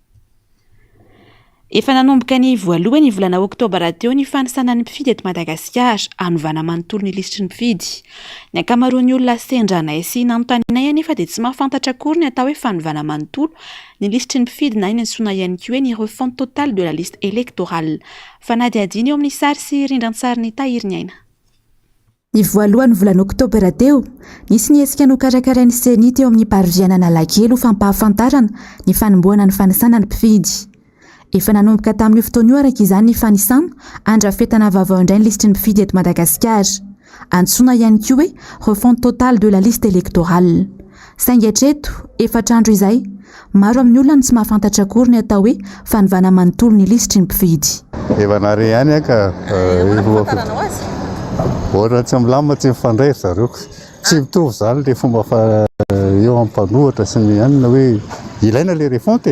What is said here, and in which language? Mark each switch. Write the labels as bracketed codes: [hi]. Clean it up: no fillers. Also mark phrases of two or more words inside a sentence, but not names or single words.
[mg] Efa nanomboka ny voalohany volana oktobra teo ny fanisana ny mpifidy eto Madagasikara anovana manontolo ny lisitry ny mpifidy. Ny ankamaroan'ny olona sendranay sy nanontanianay anefa dia tsy mahafantatra akory ny atao hoe fanovana manontolo ny lisitry ny mpifidy na iny antsoina ihany koa hoe ny [fr] refonte totale de la liste électorale. [mg] Fanadihadiana eo amin'ny sary sy rindran-tsary ny Tahiriny Aina. Ny voalohany volana oktobra teo, nisy ny hetsika nokarakarain'ny seny teo amin'ny paroviana Analakely ho fampahafantarana ny fanomboana ny fanisana ny mpifidy. Efa nanomboka tamin'ny fotoana io araka izany ny fanisana andrafetana vaovao indray ny lisitry ny mpifidy eto Madagasikara. Antsoina ihany koa hoe [fr] refonte totale de la liste électorale. [mg] Saingy hatreto, efatra andro izay, maro amin'ny olona ny tsy mahafantatra akory ny atao hoe fanovana manontolo ny lisitry ny mpifidy. Efa nare ihany ka ohatra tsy milamina tsy mifandray zareo. Tsy mitovy zany le fomba eo amin'ny mpanohatra sy ny anina hoe ilaina le refonte.